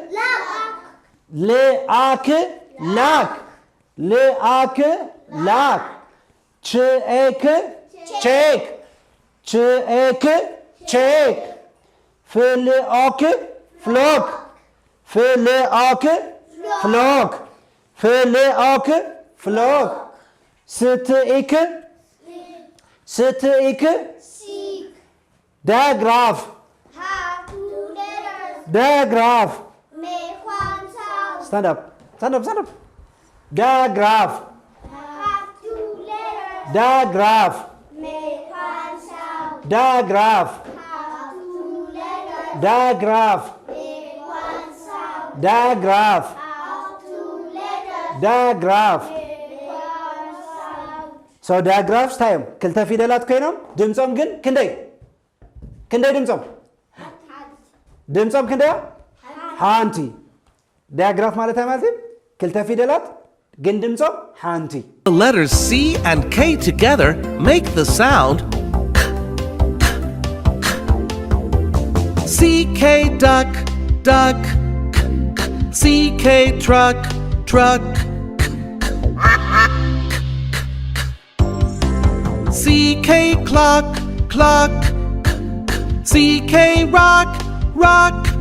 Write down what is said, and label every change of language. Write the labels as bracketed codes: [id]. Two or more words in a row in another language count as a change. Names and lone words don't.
[en] ልአክ ላክ ልአክ ላክ ችኤክ ቼክ ችኤክ ቼክ ፍልኦክ ፍሎክ ፍልኦክ ፍሎክ ፍልኦክ ፍሎክ ስትኢክ ስትኢክ Seek. ዳያግራፍ Have two letters. ዳያግራፍ Make one sound. stand up ዳያግራፍ Have two letters. ዳያግራፍ Make one sound. ዳያግራፍ Have two letters. ዳያግራፍ Make one sound. ዳያግራፍ Have two letters. ዳያግራፍ Make one sound. [ti] ሰው ዳያግራፍስ ታዮም ክልተ ፊደላት ኮይኖም ድምፆም ግን ክንደይ ድምፆም ክንደይ ሓንቲ ዳያግራፍ ማለት ማለት ክልተ ፊደላት ግን ድምፆም ሓንቲ [en] The letters C and K together make the sound CK duck, duck, CK truck, truck, CK clock, clock, CK rock, rock,